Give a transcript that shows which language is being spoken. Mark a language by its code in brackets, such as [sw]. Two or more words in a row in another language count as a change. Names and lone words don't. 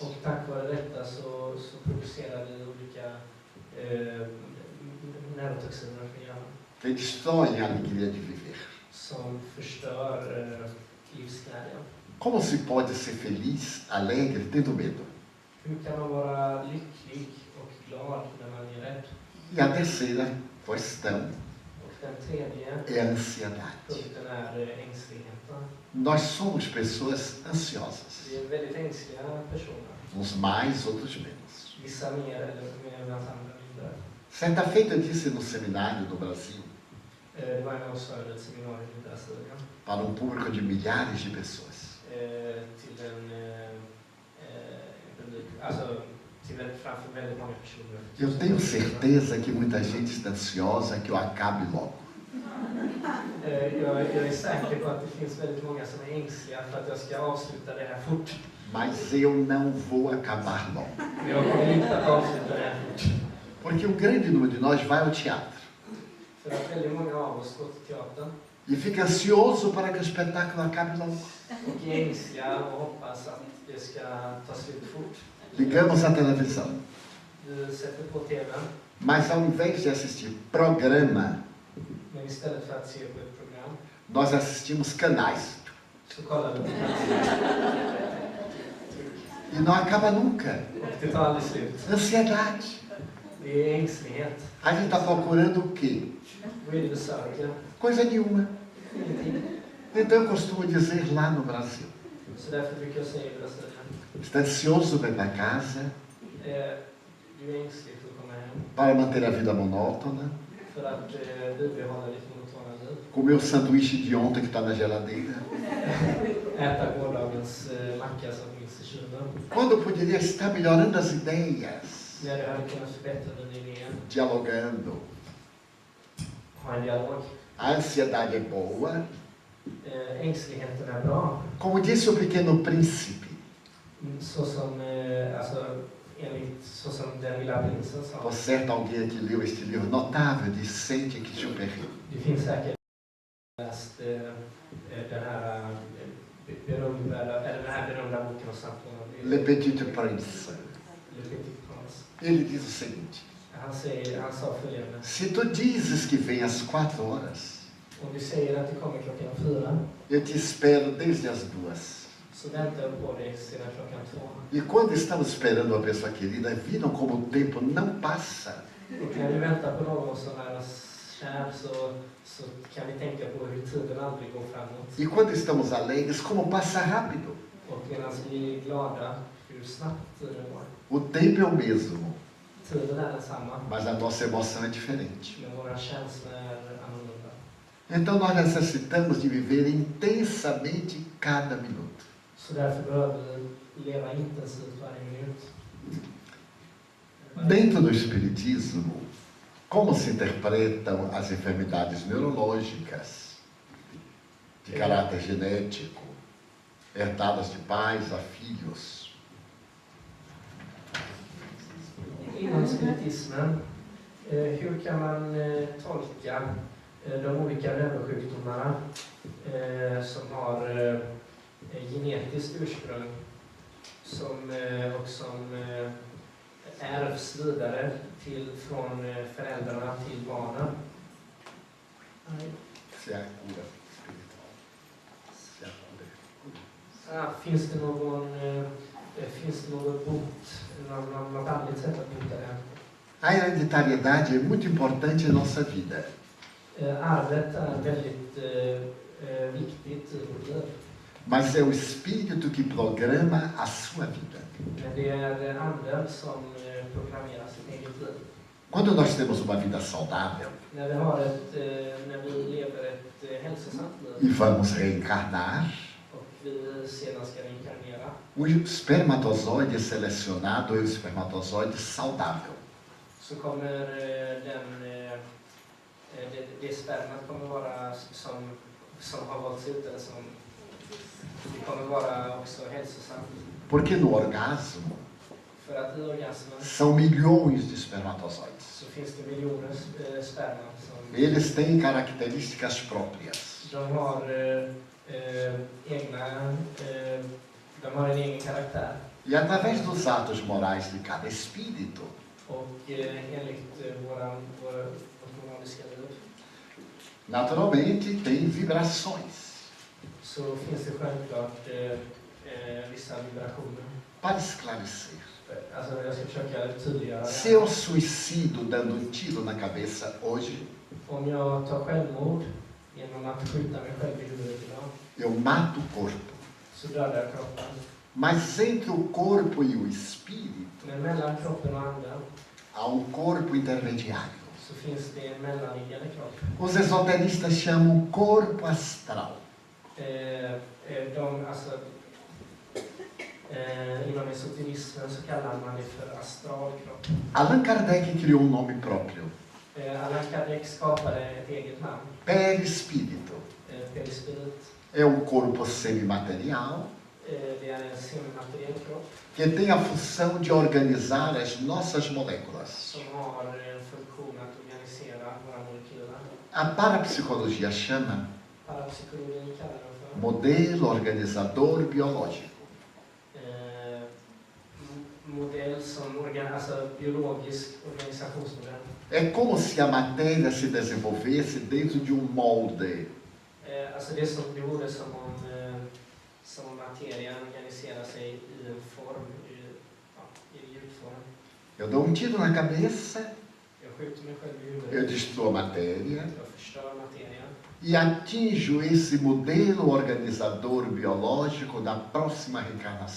[sv] Och tack vare detta så producerar vi olika neurotoxiner från hjärnan. [pt] Que destroem a alegria de viver. [sv] Som förstör livsglädjen. [pt] Como se pode ser feliz, alegre, tendo medo? [sv] Hur kan man vara lycklig och glad när man är rädd? [pt] E a terceira questão [sv] Och den tredje [pt] é a ansiedade. [sv] punkten är ängsligheten. [pt] Nós somos pessoas ansiosas. [sv] Vi är väldigt ängsliga personer. [pt] Uns mais, outros menos. [sv] Vissa mer eller medan andra mindre. [pt] Certa feita eu disse no seminário no Brasil, [sv] Det var en av oss ett seminarium i Brasilien. [pt] para um público de milhares de pessoas. [sv] Till en publik, alltså framför väldigt många personer. [pt] Eu tenho certeza que muita gente está ansiosa que eu acabe logo. [sv] Jag är säker på att det finns väldigt många som är ängsliga för att jag ska avsluta det här fort. [pt] Mas eu não vou acabar logo. [sv] Men jag kommer inte att avsluta det här fort. [pt] Porque um grande número de nós vai ao teatro [sv] För att väldigt många av oss går till teatern [pt] e fica ansioso para que o espetáculo acabe logo. [sv] och är ängsliga och hoppas att det ska ta slut fort. [pt] Ligamos a televisão, [sv] Du sätter på TV:n, [pt] mas ao invés de assistir programa, [sv] men istället för att se på ett program [pt] nós assistimos canais. [sv] så kollar du på kanalen. [pt] E não acaba nunca. [sv] Och det tar aldrig slut. [pt] Ansiedade. [sv] Det är ängslighet. [pt] A gente está procurando o quê? [sv] Vad är det du söker? [pt] Coisa nenhuma. [sv] Ingenting. [pt] Então eu costumo dizer lá no Brasil, [sv] Så därför brukar jag säga i Brasilien. [pt] está ansioso para ir para casa, [sv] Du är ängslig för att komma hem. [pt] Para manter a vida monótona. [sv] För att bibehålla ditt monotona liv. [pt] Comer o sanduíche de ontem que está na geladeira. [sv] Äta gårdagens macka som finns i kylen. [pt] Quando eu poderia estar melhorando as ideias, [sv] När du hade kunnat förbättra dina idéer. [pt] dialogando. [sv] Ha en dialog. [pt] A ansiedade é boa. [sv] Ängsligheten är bra. [pt] Como disse o pequeno príncipe, [sv] Så som, så som den lilla prinsen sa. [pt] por certo alguém que leu este livro notável de Saint-Exupéry. [sv] Det finns säkert läst den här berömda boken om Saint-Exupéry. [pt] Le Petit Prince. [sv] Le Petit Prince. [pt] Ele diz o seguinte: [sv] Han sa följande. [pt] se tu dizes que vem às 4 horas, [sv] Om du säger att du kommer klockan 4, [pt] eu te espero desde as 2. [sv] så väntar jag på dig sedan klockan 2. [pt] E quando estamos esperando uma pessoa querida, viram como o tempo não passa. [sv] Och när vi väntar på någon som är oss kär så kan vi tänka på hur tiden aldrig går framåt. [pt] E quando estamos alegres, como passa rápido. [sv] Och medan vi är glada, hur snabbt tiden går. [pt] O tempo é o mesmo, [sv] Tiden är densamma, [pt] mas a nossa emoção é diferente. [sv] men våra känslor är annorlunda. [pt] Então nós necessitamos de viver intensamente cada minuto. [sv] Så därför behöver vi leva intensivt varje minut. [pt] Dentro do Espiritismo, como se interpretam as enfermidades neurológicas de caráter genético, herdadas de pais a filhos? [sv] Inom spiritismen, hur kan man tolka de olika neurosjukdomarna som har genetiskt ursprung och som ärvs vidare från föräldrarna till barnen? [pt] Se há cura espiritual. Se há cura. [sv] Finns det något bot, något andligt sätt att bota det? [pt] A hereditariedade é muito importante em nossa vida. [sv] Arvet är väldigt viktigt i vårt liv. [pt] Mas é o Espírito que programa a sua vida. [sv] Men det är anden som programmerar sitt eget liv. [pt] Quando nós temos uma vida saudável [sv] När vi lever ett hälsosamt [pt] e [sv] liv [pt] vamos reencarnar, [sv] och vi sedan ska reinkarnera, [pt] o espermatozoide selecionado é o espermatozoide saudável. [sv] så kommer det spermat kommer vara som har valts ut, eller som det kommer vara också hälsosamt. [pt] Porque no orgasmo [sv] För att i orgasmen [pt] são milhões de espermatozoides. [sv] så finns det miljoner sperma som [pt] Eles têm características próprias. [sv] de har en egen karaktär. [pt] E através dos atos morais de cada espírito, [sv] Och enligt vårt moraliska liv [pt] naturalmente tem vibrações. [sv] så finns det självklart vissa vibrationer. [pt] Para esclarecer, [sv] Alltså jag ska försöka tydliggöra [pt] se eu suicido dando um tiro na cabeça hoje, [sv] Om jag tar självmord genom att skjuta mig själv i huvudet idag, [pt] eu mato o corpo. [sv] så dödar jag kroppen. [pt] Mas entre o corpo e o espírito, [sv] Men mellan kroppen och anden [pt] há corpo intermediário. [sv] så finns det en mellanliggande kropp. [pt] Os esoteristas chamam corpo astral. [sv] Inom esoterismen så kallar man det för astralkropp. [pt] Allan Kardec criou um nome próprio, [sv] Allan Kardec skapade ett eget namn, [pt] perispírito. [sv] perispirit. [pt] É um corpo semimaterial [sv] Det är en semimateriell kropp [pt] que tem a função de organizar as nossas moléculas. [sv] som har en funktion att organisera våra molekyler. [pt] A parapsicologia chama [sv] Parapsykologin kallar det för [pt] modelo organizador biológico. [sv] modell som biologisk organisationsmodell. [pt] É como se a matéria se desenvolvesse dentro de um molde. [sv] Det vore som om materian organiserar sig i en form, i ljudform. [pt] Eu dou um tiro na cabeça, [sv] Jag skjuter mig själv i [pt] eu [sv] huvudet. [pt] destruo a matéria [sv] Jag förstör materian. [pt] e atinjo esse modelo organizador biológico na próxima reencarnação.